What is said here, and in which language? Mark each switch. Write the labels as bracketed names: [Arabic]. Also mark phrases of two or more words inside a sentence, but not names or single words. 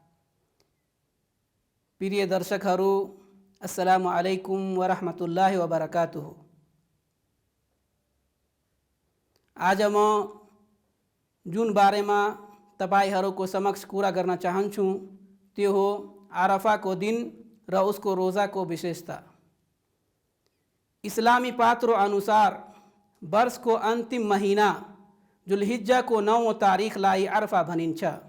[Nepali] प्रिय दर्शकहरू, [Arabic] السلام عليكم و رحمة الله و بركاته. [Nepali] आज म जुन बारेमा तपाईहरूको समक्ष कुरा गर्न चाहन्छु त्यो हो आरफाको दिन र उसको रोजाको विशेषता। इस्लामी पात्रो अनुसार वर्षको अन्तिम महिना जुलहिज्जाको 9औं तारिखलाई अरफा भनिन्छ।